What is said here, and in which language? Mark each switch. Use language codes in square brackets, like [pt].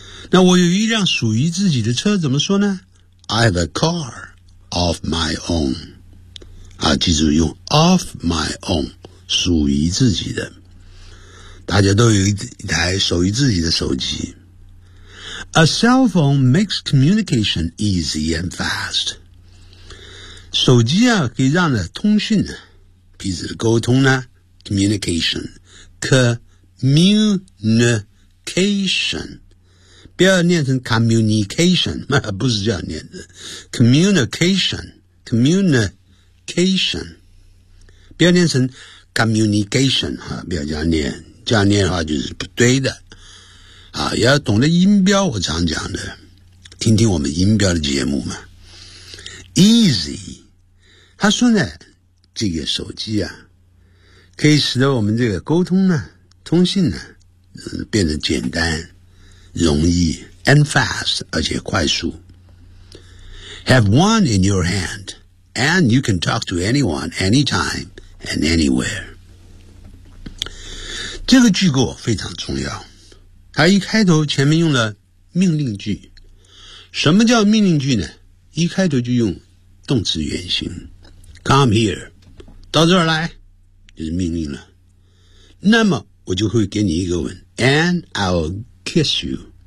[zh] 那我有一辆属于自己的车怎么说呢？ [en] I have a car of my own. [zh] 啊，记住用 [en] of my own， [zh] 属于自己的。大家都有一台属于自己的手机。 [en] A cell phone makes communication easy and fast. [zh] 手机啊，可以让呢通讯呢，彼此的沟通呢 ，communication， communication， 不要念成 communication， 不是这样念的 ，communication， communication， 不要念成 communication 哈，不要这样念，这样念的话就是不对的。啊，要懂得音标，我常讲的，听听我们音标的节目嘛。 Easy， 他说呢，这个手机啊，可以使得我们这个沟通呢、通信呢、变得简单、容易 ， [en] and fast， [zh] 而且快速。 [en] Have one in your hand, and you can talk to anyone, anytime, and anywhere。 [zh] 这个句构非常重要。他一开头前面用了命令句，什么叫命令句呢？一开头就用动词原形 [en] come here， [zh] 到这儿来就是命令了，那么我就会给你一个吻 [en] and I'll kiss you。